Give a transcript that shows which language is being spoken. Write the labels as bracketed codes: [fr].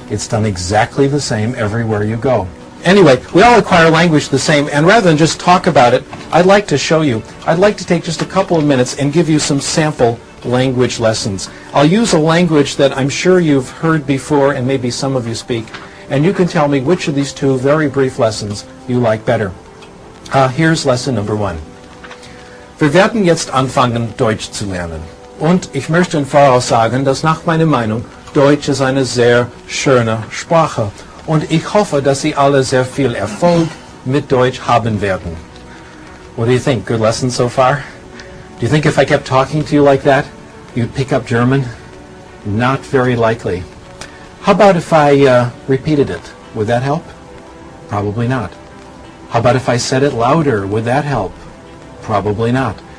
[en] It's done exactly the same everywhere you go. Anyway, we all acquire language the same, and rather than just talk about it, I'd like to show you. I'd like to take just a couple of minutes and give you some sample language lessons. I'll use a language that I'm sure you've heard before and maybe some of you speak, and you can tell me which of these two very brief lessons you like better. Here's lesson number 1. [de] Wir werden jetzt anfangen, Deutsch zu lernen. Und ich möchte im Voraus sagen, dass nach meiner Meinung Deutsch ist eine sehr schöne Sprache. Und ich hoffe, dass Sie alle sehr viel Erfolg mit Deutsch haben werden. [en] What do you think? Good lesson so far? Do you think if I kept talking to you like that, you'd pick up German? Not very likely. How about if I repeated it? Would that help? Probably not. How about if I said it louder? Would that help? Probably not.